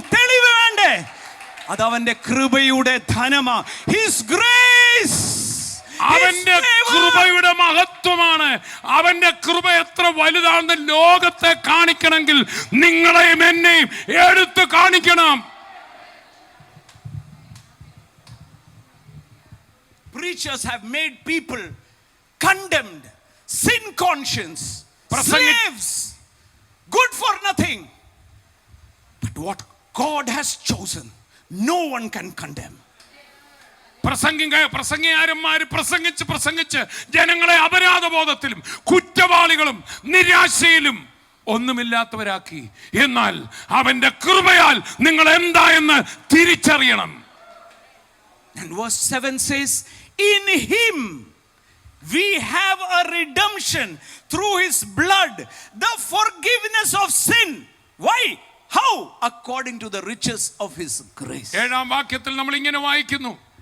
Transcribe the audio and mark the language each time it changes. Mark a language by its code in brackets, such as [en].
[ml] തെളിവ് വേണ്ടേ? അത് അവന്റെ കൃപയുടെ ധനമാ. [en] His grace. [ml] അവന്റെ കൃപയുടെ മഹത്വമാണ്. അവന്റെ കൃപ എത്ര വലുതാണെന്ന് ലോകത്തെ കാണിക്കണമെങ്കിൽ നിങ്ങളെയും എന്നെയും എടുത്ത് കാണിക്കണം. [en] Preachers have made people condemned, sin conscious, slaves, good for nothing. But what God has chosen, no one can condemn. [ml] പ്രസംഗിയാരന്മാര് പ്രസംഗിച്ച് ജനങ്ങളെ അപരാധബോധത്തിലും കുറ്റവാളികളും നിരാശയിലും ഒന്നുമില്ലാത്തവരാക്കി. എന്നാൽ അവന്റെ കൃപയാൽ നിങ്ങൾ എന്താ എന്ന് തിരിച്ചറിയണം. [en] And verse 7 says, in him we have a redemption through his blood, the forgiveness of sin. Why? How? According to the riches of his grace. [ml] 7-ാം വാക്യത്തിൽ നമ്മൾ ഇങ്ങനെ വായിക്കുന്നു,